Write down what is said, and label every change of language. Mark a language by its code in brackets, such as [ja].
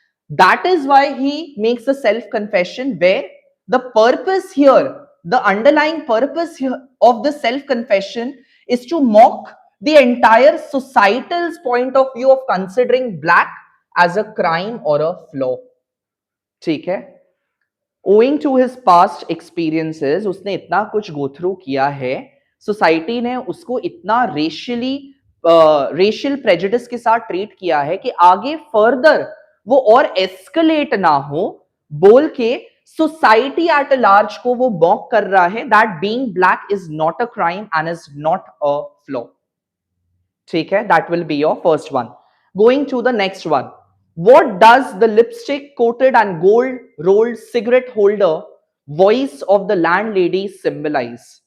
[en] That is why he makes a self confession, where the purpose here, the underlying purpose here of the self confession is to mock the entire societal's point of view of considering black as a crime or a flaw. [hi] ठीक है? [en] Owing to his past experiences, [hi] उसने इतना कुछ go through किया है, society ने उसको इतना रेशियल प्रेजुडिस के साथ ट्रीट किया है कि आगे फर्दर वो और एस्केलेट ना हो बोल के सोसाइटी एट लार्ज को वो मॉक कर रहा है [en] That being black is not a crime and is not a flaw. [hi] ठीक है, [en] That will be your first one. Going to the next one. What does the lipstick coated and gold rolled cigarette holder voice of the landlady symbolize?